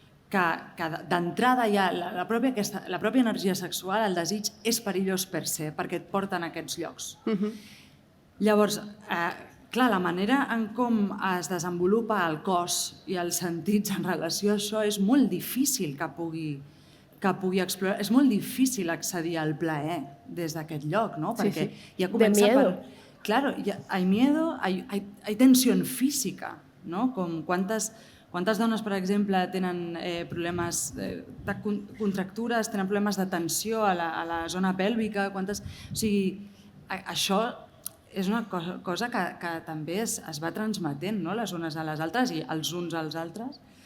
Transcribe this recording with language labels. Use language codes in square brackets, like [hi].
[ca] Que d'entrada ja la pròpia energia sexual, el desig, és perillós per se, perquè et porta en aquests llocs. Llavors, clar, la manera en com es desenvolupa el cos i els sentits en relació a això és molt difícil que pugui explorar. És molt difícil accedir al plaer des d'aquest lloc, no? Perquè ja comença per... [es] Claro, hay miedo, hay tensión física, no? [ca] Com quantes dones, per exemple, tenen problemes de contractures, tenen problemes de tensió a la zona pèlvica, o sigui, això és una cosa que també es va transmetent, no? Les unes a les altres i els uns als altres.